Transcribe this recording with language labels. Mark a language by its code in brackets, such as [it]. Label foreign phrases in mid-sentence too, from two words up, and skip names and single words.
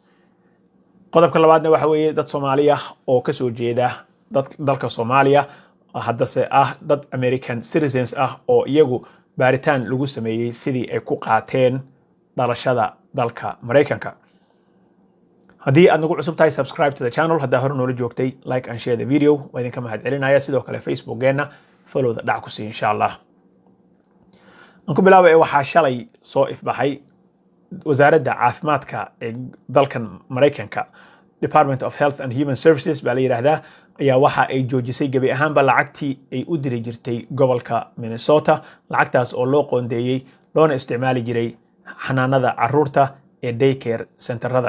[so] qodobka labaadna waxa weeye dad Soomaaliya oo ka soo jeeda dalka Soomaaliya haddase ah dad [en] American citizens [so] ah oo iyagu baaritaan lagu sameeyay sidii ay ku qaateen dhalashada dalka Mareykanka. haddii aad nagu cusub tahay [en] subscribe to the channel, [so] haddaa hore noola joogtay [en] like and share the video, [so] waa idinka mahadcelinaya. sidoo kale facebookgeena follow da dhac ku sii [ar] insha Allah. [so] anku bilaabay waxaa shalay soo ifbaxay wasaaradda caafimaadka ee dalkan Mareykanka, Department of Health and Human Services baa la yiraahdaa, ayaa waxa ay joojisay gabi ahaanba lacagtii ay u diri jirtay gobolka Minnesota, lacagtaas oo loo qoondeeyay loona isticmaali jiray xanaanada caruurta ee daycare centerada.